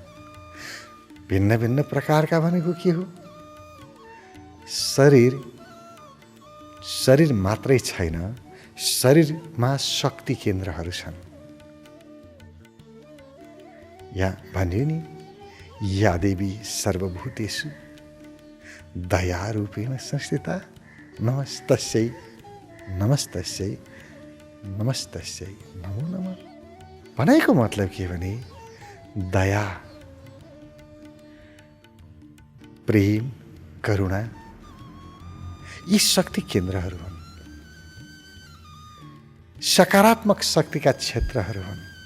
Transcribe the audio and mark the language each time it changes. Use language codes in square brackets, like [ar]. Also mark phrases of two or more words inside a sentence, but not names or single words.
[ne] भिन्न भिन्न प्रकारका भनेको के हो? शरीर मात्रै छैन, शरीरमा शक्ति केन्द्रहरू छन्। यहाँ भन्यो नि, [sa] या देवी सर्वभूतेषु दया रूपेण संस्थिता नमस्तस्यै नमस्तस्यै नमस्तस्यै नमो नमः। [ne] भनेको मतलब के भने दया, प्रेम, करुणा यी शक्ति केन्द्रहरू हुन्, सकारात्मक शक्तिका क्षेत्रहरू हुन्।